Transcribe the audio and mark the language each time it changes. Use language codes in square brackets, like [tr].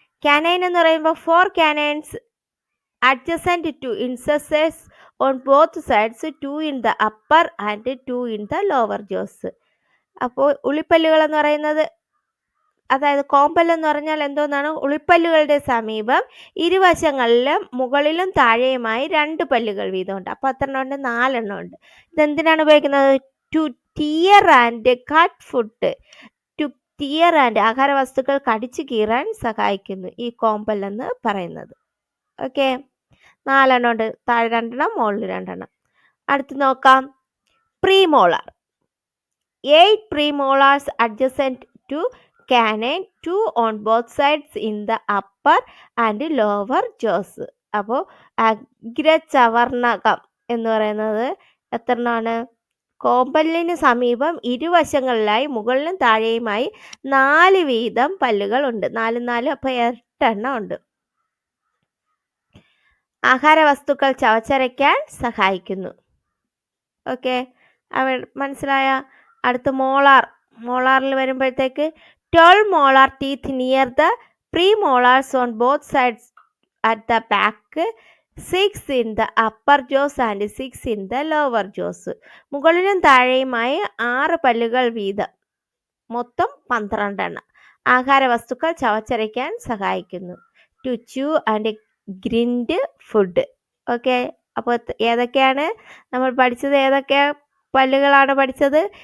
[ml] Canine എന്ന് പറയുമ്പോൾ [en] 4 canines adjacent to incisors on both sides, 2 in the upper and 2 in the lower jaws. [ml] അപ്പോൾ ഉളിപ്പല്ലുകൾ എന്ന് പറയുന്നത്, അതായത് കോമ്പല്ല് എന്ന് പറഞ്ഞാൽ എന്തോന്നാണ്? ഉളിപ്പല്ലുകളുടെ സമീപം ഇരുവശങ്ങളിലും മുകളിലും താഴെയുമായി 2 പല്ലുകൾ വീതമുണ്ട്. അപ്പോൾ എത്ര എണ്ണം ഉണ്ട്? 4 എണ്ണം ഉണ്ട്. ഇതെന്തിനാണ് ഉപയോഗിക്കുന്നത്? [en] To tear and cut food. [ml] Tear and ആഹാര വസ്തുക്കൾ കടിച്ചു കീറാൻ സഹായിക്കുന്നു ഈ കോമ്പൽ എന്ന് പറയുന്നത്. ഓക്കെ, 4 എണ്ണം ഉണ്ട്. താഴെ 2 എണ്ണം, മുകളിൽ 2 എണ്ണം. അടുത്ത് നോക്കാം, premolar. [en] 8 premolars adjacent to canine, 2 on both sides in the upper and lower jaws. [ml] അപ്പോൾ അഗ്രചവർണകം എന്ന് പറയുന്നത് എത്ര എണ്ണമാണ്? കോമ്പല്ലിന് സമീപം ഇരുവശങ്ങളിലായി മുകളിലും താഴെയുമായി 4 വീതം പല്ലുകൾ ഉണ്ട്. 4 4, അപ്പോൾ 8 എണ്ണം ഉണ്ട്. ആഹാര വസ്തുക്കൾ ചവച്ചരയ്ക്കാൻ സഹായിക്കുന്നു. ഓക്കെ, മനസ്സിലായ? അടുത്ത് മോളാർ. മോളാറിൽ വരുമ്പോഴത്തേക്ക് [en] 12 molar teeth near the premolars on both sides at the back, 6 in the upper jaws and 6 in the lower jaws. [ml] മുകളിലും താഴെയുമായി 6 പല്ലുകൾ വീതം, മൊത്തം 12 എണ്ണം. ആഹാര വസ്തുക്കൾ ചവച്ചരയ്ക്കാൻ സഹായിക്കുന്നു. [en] To chew and grind food. [ml] Okay, അപ്പോൾ ഏതൊക്കെയാണ് നമ്മൾ പഠിച്ചത്? ഏതൊക്കെ പല്ലുകളാണ് പഠിച്ചത്?